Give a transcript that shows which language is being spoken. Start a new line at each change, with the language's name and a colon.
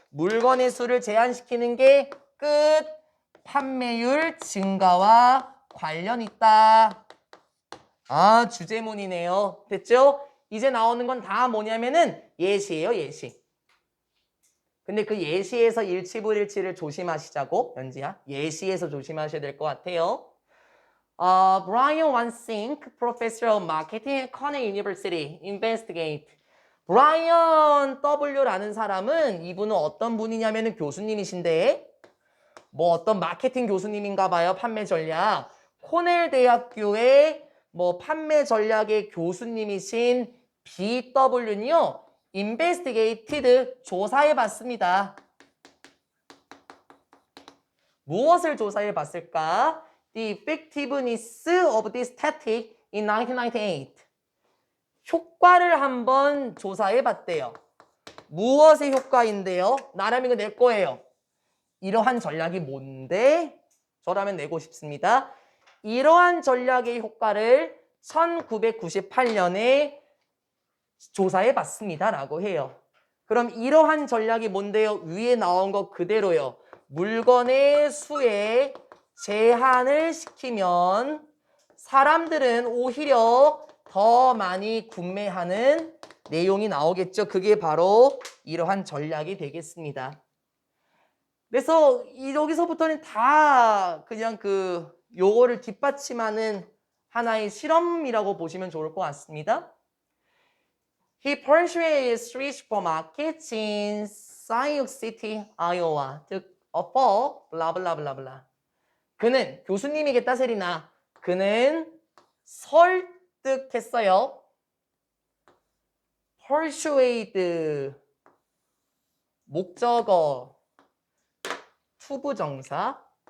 Korean: 물건의 수를 제한시키는 게 끝. 판매율 증가와 관련 있다. 주제문이네요. 됐죠? 이제 나오는 건 다 뭐냐면은 예시예요, 예시. 근데 그 예시에서 일치불일치를 조심하시자고, 연지야. 예시에서 조심하셔야 될 것 같아요.
English: Brian Wansink, Professor of Marketing at Cornell University, investigate.
Korean: 브라이언 W라는 사람은 이분은 어떤 분이냐면은 교수님이신데 뭐 어떤 마케팅 교수님인가 봐요. 판매 전략. 코넬 대학교의 뭐 판매 전략의 교수님이신 BW는요. investigated 조사해 봤습니다. 무엇을 조사해 봤을까?
English: The effectiveness of this tactic in 1998.
Korean: 효과를 한번 조사해 봤대요. 무엇의 효과인데요? 나라면 이거 낼 거예요. 이러한 전략이 뭔데? 저라면 내고 싶습니다. 이러한 전략의 효과를 1998년에 조사해 봤습니다. 라고 해요. 그럼 이러한 전략이 뭔데요? 위에 나온 거 그대로요. 물건의 수에 제한을 시키면 사람들은 오히려 더 많이 구매하는 내용이 나오겠죠. 그게 바로 이러한 전략이 되겠습니다. 그래서 여기서부터는 다 그냥 요거를 뒷받침하는 하나의 실험이라고 보시면 좋을 것 같습니다.
English: He pursued three supermarkets in Sioux City, Iowa to offer blah blah blah blah.
Korean: 그는 교수님이겠다 세리나. 그는 설득했어요. persuade 목적어 투부정사.